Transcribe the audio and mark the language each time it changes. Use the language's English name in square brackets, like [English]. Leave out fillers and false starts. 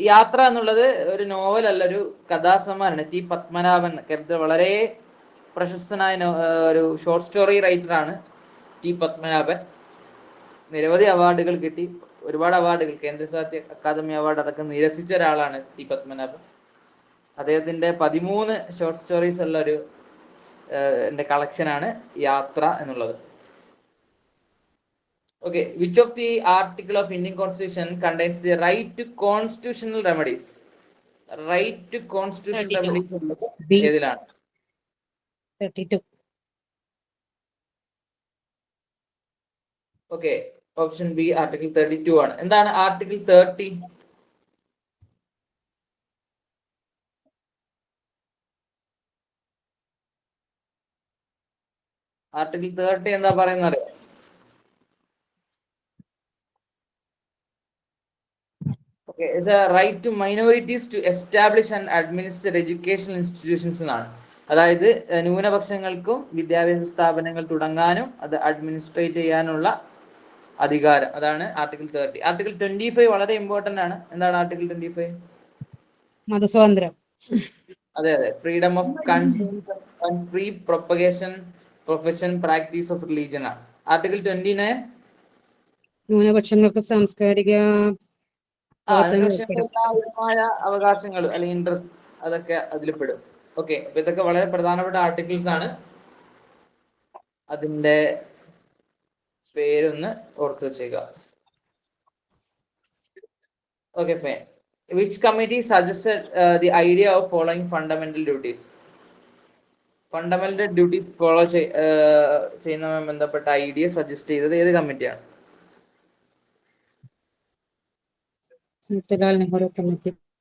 [Malayalam] യാത്ര എന്നുള്ളത് ഒരു നോവൽ അല്ല, ഒരു കഥാസമാഹാരമാണ്. ടി പത്മനാഭൻ കേരളത്തിൽ വളരെ പ്രശസ്തനായ ഒരു ഷോർട്ട് സ്റ്റോറി റൈറ്റർ ആണ് ടി പത്മനാഭൻ. നിരവധി അവാർഡുകൾ കിട്ടി. ഒരുപാട് അവാർഡുകൾ, കേന്ദ്ര സാഹിത്യ അക്കാദമി അവാർഡ് അടക്കം നിരസിച്ച ഒരാളാണ് ടി പത്മനാഭൻ. അദ്ദേഹത്തിന്റെ 13 ഷോർട്ട് സ്റ്റോറീസ് ഉള്ള ഒരു കളക്ഷനാണ് യാത്ര എന്നുള്ളത്. [English] Okay, which of the article of Indian Constitution contains the right to constitutional remedies? Right to constitutional 32. [Malayalam] remedies ഉള്ളത് [English] B. [Malayalam] ഏതിലാണ്? [English] 32. Okay, option B, article 32 ആണ്. [Malayalam] എന്താണ് article 30? article 30 എന്താ പറയുന്നത് അറിയാം? [English] Okay, it's a right to minorities to establish and administer educational institutions എന്നാണ്. [Malayalam] അതായത് ന്യൂനപക്ഷങ്ങൾക്കും വിദ്യാഭ്യാസ സ്ഥാപനങ്ങൾ തുടങ്ങാനും അത് അഡ്മിനിസ്ട്രേറ്റ് ചെയ്യാനുള്ള അധികാരം. അതാണ് ആർട്ടിക്കിൾ 30. ആർട്ടിക്കിൾ 25 വളരെ ഇമ്പോർട്ടന്റ് ആണ്. എന്താണ് ആർട്ടിക്കിൾ 25? മതസ്വാതന്ത്ര്യം. അതെ അതെ, [English] Freedom of conscience and free propagation, profession, practice of religion ആണ്. [Malayalam] ആർട്ടിക്കിൾ 29 ന്യൂനപക്ഷങ്ങൾക്ക് സാംസ്കാരിക ന്യൂനപക്ഷങ്ങൾക്കാവശ്യമായ അവകാശങ്ങൾ അല്ലെങ്കിൽ ഇൻട്രസ്റ്റ് അതൊക്കെ അതിൽ പെടും. ഓക്കെ, അപ്പൊ ഇതൊക്കെ വളരെ പ്രധാനപ്പെട്ട ആർട്ടിക്കിൾസ് ആണ്. അതിന്റെ പേരൊന്ന് ഓർത്തു വെച്ചേക്കുക. [English] Okay, fine. Which committee suggested the idea of following fundamental duties? [Malayalam] Fundamental duties follow ചെയ്യുന്നതുമായി ബന്ധപ്പെട്ട ഐഡിയ സജസ്റ്റ് ചെയ്തത് ഏത് കമ്മിറ്റിയാണ്? മോത്തിലാൽ നെഹ്റു കമ്മിറ്റി.